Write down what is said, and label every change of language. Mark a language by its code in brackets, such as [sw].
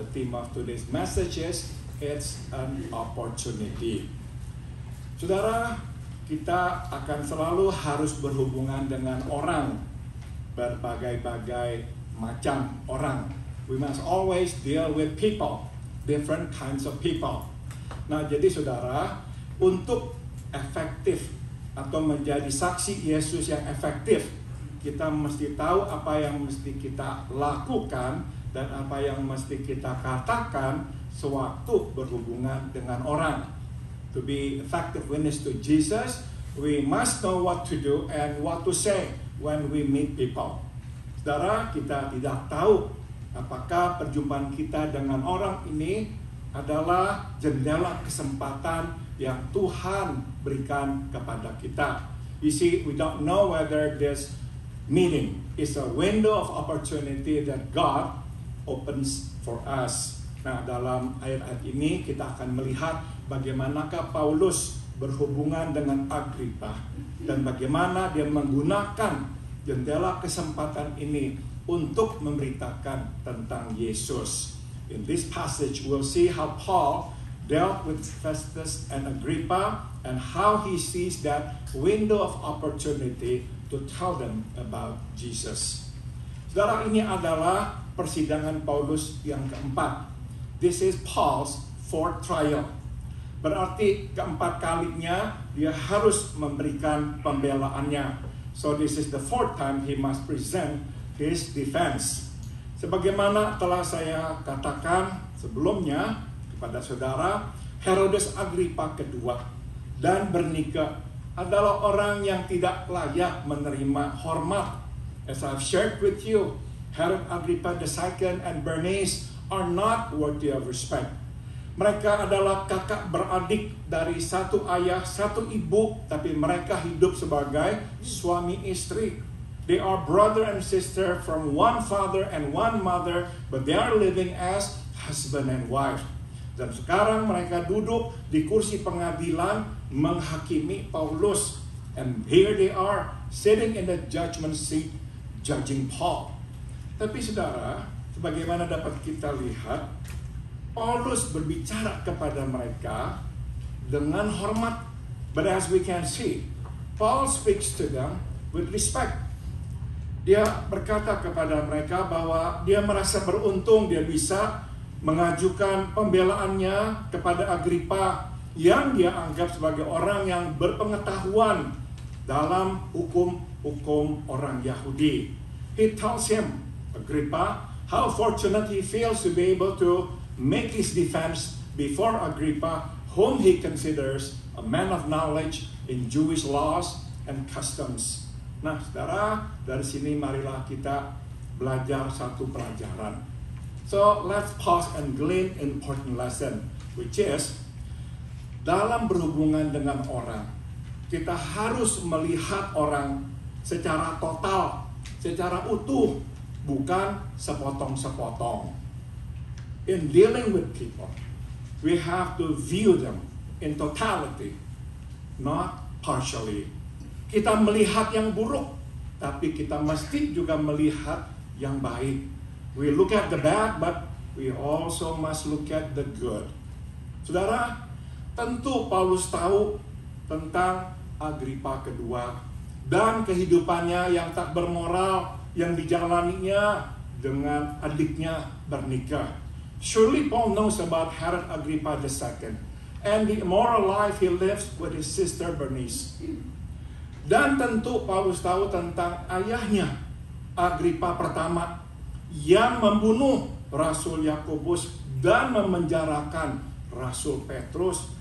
[en] The theme of today's message is it's an opportunity. [id] Saudara, kita akan selalu harus berhubungan dengan orang, berbagai-bagai macam orang. [en] We must always deal with people, different kinds of people. [id] Nah, jadi saudara, untuk efektif atau menjadi saksi Yesus yang efektif, kita mesti tahu apa yang mesti kita lakukan dan apa yang mesti kita katakan sewaktu berhubungan dengan orang. [en] To be effective witness to Jesus, we must know what to do and what to say when we meet people. [id] Saudara, kita tidak tahu apakah perjumpaan kita dengan orang ini adalah jendela kesempatan yang Tuhan berikan kepada kita. [en] You see, we don't know whether this meeting is a window of opportunity that God opens for us. [id] Nah, dalam ayat-ayat ini kita akan melihat bagaimanakah Paulus berhubungan dengan Agripa dan bagaimana dia menggunakan jendela kesempatan ini untuk memberitakan tentang Yesus. [en] In this passage, we'll see how Paul dealt with Festus and Agrippa and how he sees that window of opportunity to tell them about Jesus. [id] Saudara, ini adalah persidangan Paulus yang keempat. [en] This is Paul's fourth trial. [id] Berarti keempat kalinya dia harus memberikan pembelaannya. [en] So this is the fourth time he must present his defense. [id] Sebagaimana telah saya katakan sebelumnya kepada saudara, Herodes Agripa kedua dan Bernika adalah orang yang tidak layak menerima hormat. [en] As I've shared with you, Herod Agrippa II and Bernice are not worthy of respect. [id] Mereka adalah kakak beradik dari satu ayah, satu ibu, tapi mereka hidup sebagai suami istri. [en] They are brother and sister from one father and one mother, but they are living as husband and wife. [id] Dan sekarang mereka duduk di kursi pengadilan menghakimi Paulus. [en] And here they are, sitting in the judgment seat, judging Paul. [id] Tapi saudara, sebagaimana dapat kita lihat, Paulus berbicara kepada mereka dengan hormat. [en] But as we can see, Paul speaks to them with respect. [id] Dia berkata kepada mereka bahwa dia merasa beruntung dia bisa mengajukan pembelaannya kepada Agrippa yang dia anggap sebagai orang yang berpengetahuan dalam hukum orang Yahudi. [en] He tells him, Agrippa, how fortunate he feels to be able to make his defense before Agrippa, whom he considers a man of knowledge in Jewish laws and customs. [id] Nah, saudara, dari sini marilah kita belajar satu pelajaran. [en] So, let's pause and glean important lesson, which is, [id] dalam berhubungan dengan orang, kita harus melihat orang secara total, secara utuh, bukan sepotong-sepotong. [en] In dealing with people, we have to view them in totality, not partially. [id] Kita melihat yang buruk, tapi kita mesti juga melihat yang baik. [en] We look at the bad, but we also must look at the good. [id] Saudara, tentu Paulus tahu tentang Agrippa kedua dan kehidupannya yang tak bermoral yang dijalaninya dengan adiknya bernikah. [en] Surely Paul knows about Herod Agrippa II and the immoral life he lives with his sister Bernice. [id] Dan tentu Paulus tahu tentang ayahnya Agrippa pertama yang membunuh Rasul Yakobus dan memenjarakan Rasul Petrus.